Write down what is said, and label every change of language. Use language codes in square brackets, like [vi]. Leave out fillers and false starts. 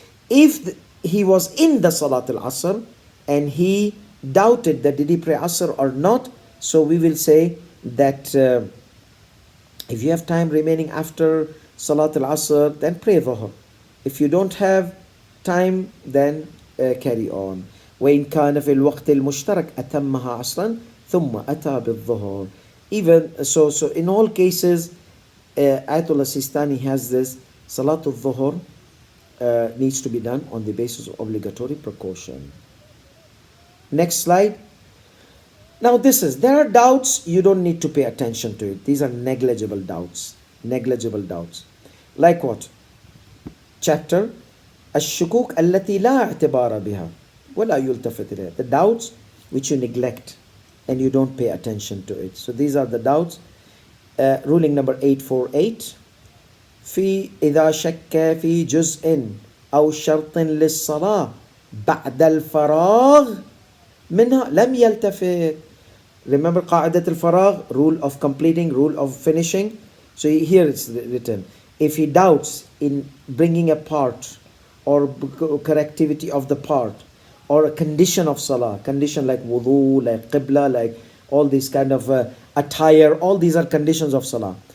[en] If he was in the Salat al-Asr and he doubted that did he pray Asr or not, so we will say that if you have time remaining after Salat al-Asr, then pray Dhuhr. If you don't have time, then carry on. [ar] وإن كان في الوقت المشترك أتمها عصرا ثم أتى بالظهر. [en] Even so in all cases, Ayatul Sistani has this Salatul Dhuhr needs to be done on the basis of obligatory precaution. Next slide. Now there are doubts, you don't need to pay attention to it. These are negligible doubts. Negligible doubts. Like what? [ar] Chapter الشكوك التي لا اعتبار بها ولا يلتفت إليها. [en] The doubts which you neglect and you don't pay attention to it. So these are the doubts. Ruling number 848. [ar] في إذا شك في جزء أو شرط للصلاة بعد الفراغ منها لم يلتفت. [en] Remember قاعدة الفراغ, rule of completing, rule of finishing. So here it's written, if he doubts in bringing a part or correctivity of the part or a condition of salah, condition like wudu, like qibla, like all these kind of attire, all these are conditions of salah.